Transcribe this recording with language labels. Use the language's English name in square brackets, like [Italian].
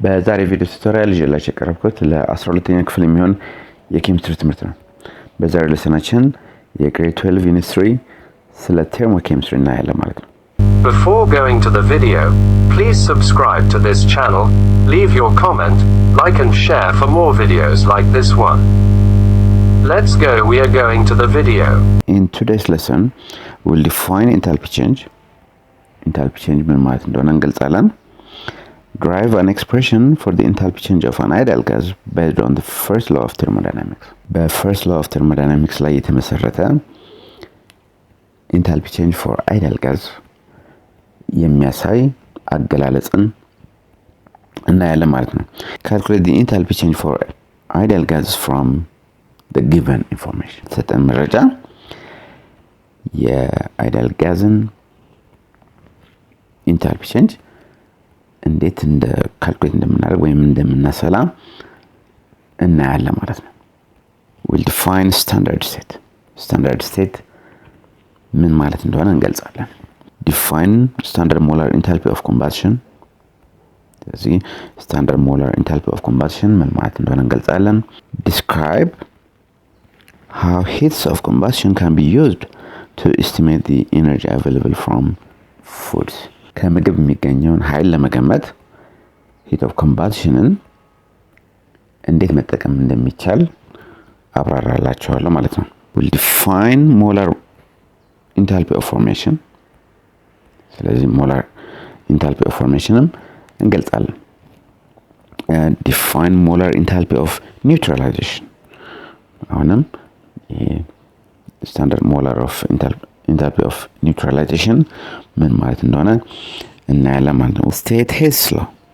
[Amharic] በዛሬ ቪዲዮ ቱቶሪያል ይዤላችሁ የቀረብኩት ለ12ኛ ክፍል የሚሆን የኬሚስትሪ ትምህርት ነው። በዛሬው ሌሰናችን የግሬድ 12 ዩኒት 3 ስለ ቴርሞኬሚስትሪ እናያለን ማለት ነው። [English] Before going to the video, please subscribe to this channel, leave your comment, like and share for more videos like this one. Let's go, we are going to the video. In today's lesson, we'll define enthalpy change. [Amharic] Enthalpy change ምን ማለት እንደሆነ እንገልጻለን. [English] Derive an expression for the enthalpy change of an ideal gas based on the first law of thermodynamics. The first law of thermodynamics [Amharic] ላይ የተመሰረተ [English] enthalpy change for ideal gas [Amharic] የሚያሳይ አገላለጽን እናያለን ማለት ነው። [English] Calculate the enthalpy change for ideal gases from the given information. [Amharic] ሰጠን መረጃ የአይዲያል ጋዝን enthalpy change እንዴት ካልኩሌት እንደምናደርግ ወይም እንደምናሰላ እናያለን ማለት ነው። [English] We'll define standard state. [Amharic] Standard state ምን ማለት እንደሆነ እንገልጻለን። [English] Define standard molar enthalpy of combustion. [Amharic] ስለዚህ [English] standard molar enthalpy of combustion [Amharic] ምን ማለት እንደሆነ እንገልጻለን። [English] Describe how heats of combustion can be used to estimate the energy available from foods. [Amharic] ከምግብ የሚገኘውን ኃይል ለመገመት heat of combustionን እንዴት መጠቀም እንደሚቻል አብራራላችኋለሁ ማለት ነው። [English] We'll define molar enthalpy of formation. [Amharic] ስለዚህ molar enthalpy of formationም እንገልጻለን። [English] Define molar enthalpy of neutralization. [Amharic] አሁንም standard molar of enthalpy of neutralization ምን ማለት እንደሆነ እናያለን ማለት ነው። [English] State Hess law.